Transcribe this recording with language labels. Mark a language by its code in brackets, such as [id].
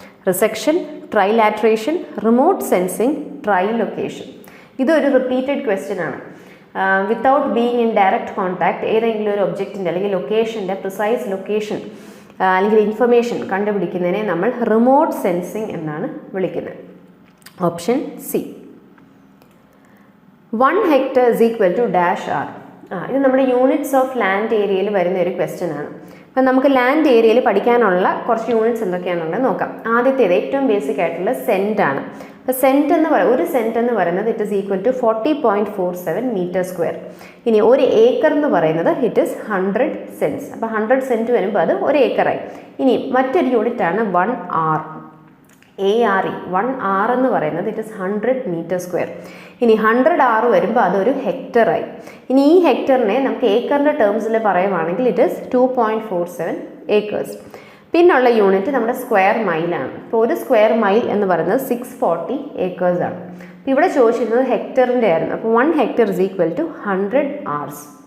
[en] Resection, trilateration, remote sensing, trilocation. [ml] ഇതൊരു repeated question ആണ്. [en] without being in direct contact [ml] ഏതെങ്കിലും ഒരു ഒബ്ജക്റ്റിൻ്റെ അല്ലെങ്കിൽ ലൊക്കേഷൻ്റെ പ്രിസൈസ് ലൊക്കേഷൻ അല്ലെങ്കിൽ ഇൻഫർമേഷൻ കണ്ടുപിടിക്കുന്നതിനെ നമ്മൾ റിമോട്ട് സെൻസിങ് എന്നാണ് വിളിക്കുന്നത്. [en] Option C. 1 hectare is equal to dash r. [ml] ഇത് നമ്മുടെ യൂണിറ്റ്സ് ഓഫ് ലാൻഡ് ഏരിയയിൽ വരുന്ന ഒരു ക്വസ്റ്റ്യൻ ആണ്. അപ്പം നമുക്ക് ലാൻഡ് ഏരിയയിൽ പഠിക്കാനുള്ള കുറച്ച് യൂണിറ്റ്സ് എന്തൊക്കെയാണെന്നുള്ളത് നോക്കാം. ആദ്യത്തേത് ഏറ്റവും ബേസിക് ആയിട്ടുള്ള സെൻറ്റ് ആണ്. അപ്പോൾ ഒരു സെൻറ്റ് എന്ന് പറയുന്നത് [en] it is equal to [ml] 40.47 metre square. ഇനി ഒരു ഏക്കർ എന്ന് പറയുന്നത് [en] it is [ml] 100 സെൻറ്റ്സ്. അപ്പോൾ 100 സെൻറ്റ് വരുമ്പോൾ അത് ഒരു ഏക്കറായി. ഇനി മറ്റൊരു യൂണിറ്റ് ആണ് 1 r. ARE 1 r എന്ന് പറയുന്നത് [en] it is [ml] 100 മീറ്റർ സ്ക്വയർ. ഇനി 100 r വരുമ്പോൾ അതൊരു ഹെക്ടറായി. ഇനി ഈ ഹെക്ടറിനെ നമുക്ക് ഏക്കറിൻ്റെ ടേംസിൽ പറയുവാണെങ്കിൽ [en] it is [ml] 2.47 acres. പിന്നുള്ള യൂണിറ്റ് നമ്മുടെ സ്ക്വയർ മൈലാണ്. ഇപ്പോൾ ഒരു സ്ക്വയർ മൈൽ എന്ന് പറയുന്നത് 640 acres ആണ്. അപ്പോൾ ഇവിടെ ചോദിച്ചിരുന്നത് ഹെക്ടറിൻ്റെ ആയിരുന്നു. അപ്പോൾ [en] 1 hectare is equal to 100 hours.